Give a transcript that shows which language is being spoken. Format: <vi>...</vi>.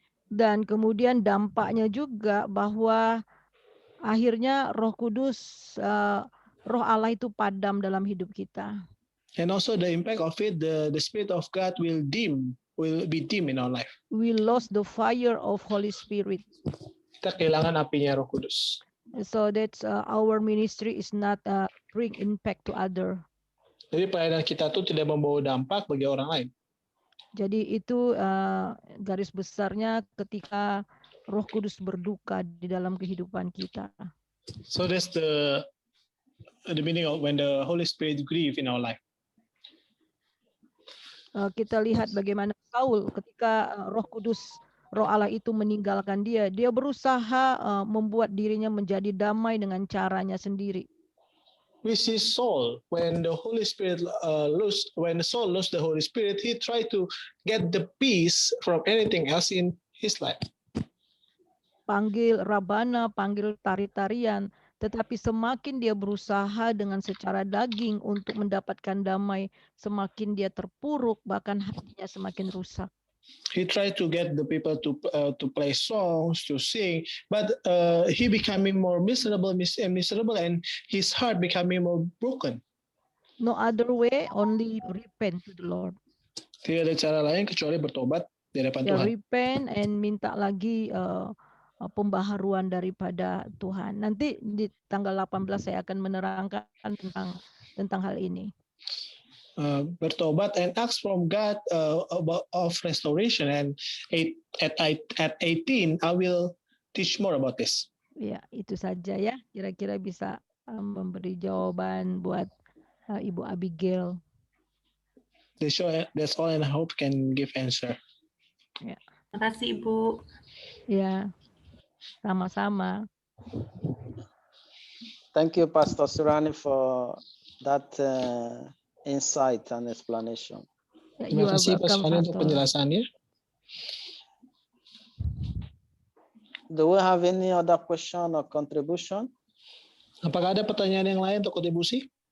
<id>Dan kemudian dampaknya juga bahwa akhirnya Roh Kudus Roh Allah itu padam dalam hidup kita.</id> <en>And also the impact of it, the Spirit of God will be dim in our life. We lost the fire of Holy Spirit.</en> <id>Kita kehilangan apinya Roh Kudus.</id> <en>So that's our ministry is not bring impact to other.</en> <id>Jadi pelayanan kita tuh tidak membawa dampak bagi orang lain. Jadi itu garis besarnya ketika Roh Kudus berduka di dalam kehidupan kita.</id> <en>So that's the meaning of when the Holy Spirit grieve in our life.</en> <id>Kita lihat bagaimana Saul ketika Roh Allah itu meninggalkan dia berusaha membuat dirinya menjadi damai dengan caranya sendiri.</id> <en>We see Saul when the Holy Spirit when Saul lost the Holy Spirit, he tried to get the peace from anything else in his life.</en> <id>Panggil rabana, panggil tari-tarian, tetapi semakin dia berusaha dengan secara daging untuk mendapatkan damai, semakin dia terpuruk, bahkan hatinya semakin rusak.</id> <en>He tried to get the people to play songs, to sing, but he becoming more miserable, and his heart becoming more broken. No other way, only repent to the Lord.</en> <id>Tidak ada cara lain kecuali bertobat di hadapan Tuhan.</id> <en>Repent and</en> <id>minta lagi pembaharuan daripada Tuhan. Nanti di tanggal 18 saya akan menerangkan tentang hal ini. Bertobat</id> <en>and ask from God of restoration, and at 18 I will teach more about this.</en> <id>Ya, itu saja ya. Kira-kira bisa memberi jawaban buat Ibu Abigail.</id> <en>That's all, and I hope can give answer.</en> <id>Ya. Terima kasih Ibu. Ya. Sama-sama.</id> <en>Thank you, Pastor Surani, for that insight and explanation.</en> <id>Terima kasih Pak Surani untuk penjelasannya.</id> <en>Do we have any other question or contribution?</en> <id>Apakah ada pertanyaan yang lain atau kontribusi?</id>